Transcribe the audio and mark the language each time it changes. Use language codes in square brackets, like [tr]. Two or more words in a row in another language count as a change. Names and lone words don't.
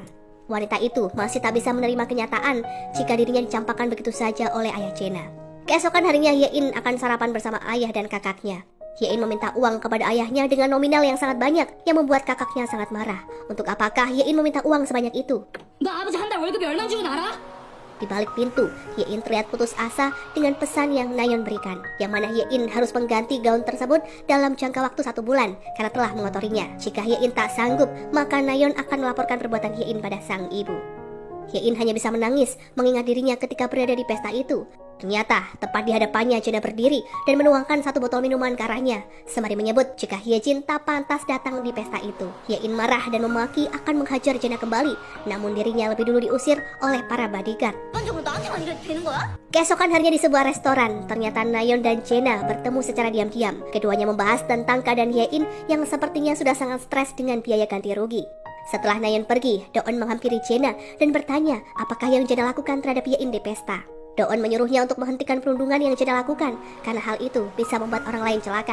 [id] Wanita itu masih tak bisa menerima kenyataan jika dirinya dicampakkan begitu saja oleh ayah Chena. Keesokan harinya Hye-in akan sarapan bersama ayah dan kakaknya. Hye-in meminta uang kepada ayahnya dengan nominal yang sangat banyak yang membuat kakaknya sangat marah. Untuk apakah Hye-in meminta uang sebanyak itu? [ko] 너 아버지 한 달 월급이 얼마인 줄은 알아? [id] Di balik pintu, Hye-in terlihat putus asa dengan pesan yang Nayeon berikan, yang mana Hye-in harus mengganti gaun tersebut dalam jangka waktu 1 bulan karena telah mengotorinya. Jika Hye-in tak sanggup, maka Nayeon akan melaporkan perbuatan Hye-in pada sang ibu. Hye-in hanya bisa menangis mengingat dirinya ketika berada di pesta itu. Ternyata tepat di hadapannya Chena berdiri dan menuangkan 1 botol minuman ke arahnya, sembari menyebut jika Hyejin tak pantas datang di pesta itu. Hye-in marah dan memaki akan menghajar Chena kembali, namun dirinya lebih dulu diusir oleh para bodyguard. [ko] 일반적으로 나한테만 이래도 되는 거야? [id] Keesokan harinya di sebuah restoran, ternyata Nayeon dan Chena bertemu secara diam-diam. Keduanya membahas tentang keadaan Hye-in yang sepertinya sudah sangat stres dengan biaya ganti rugi. Setelah Nayeon pergi, Do-eun menghampiri Chena dan bertanya apakah yang Chena lakukan terhadap Hye-in di pesta. Do-eun menyuruhnya untuk menghentikan perundungan yang Chena lakukan karena hal itu bisa membuat orang lain celaka.